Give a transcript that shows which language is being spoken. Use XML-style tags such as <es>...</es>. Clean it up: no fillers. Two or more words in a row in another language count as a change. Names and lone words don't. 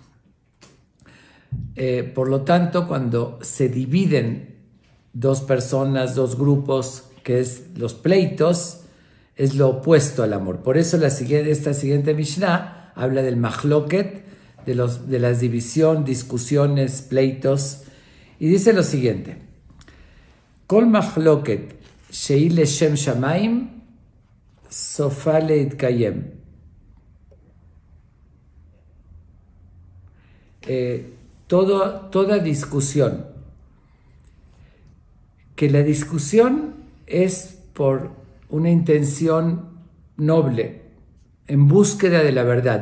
<es>Por lo tanto, cuando se dividen dos personas, dos grupos, que es los pleitos, es lo opuesto al amor. Por eso esta siguiente Mishnah habla del mahloket, de las división, discusiones, pleitos, y dice lo siguiente:</es> <he>כל מחלוקת שהיא לשם שמים סופה להתקיים.</he> <es>Toda discusión, que la discusión es por una intención noble, en búsqueda de la verdad.</es>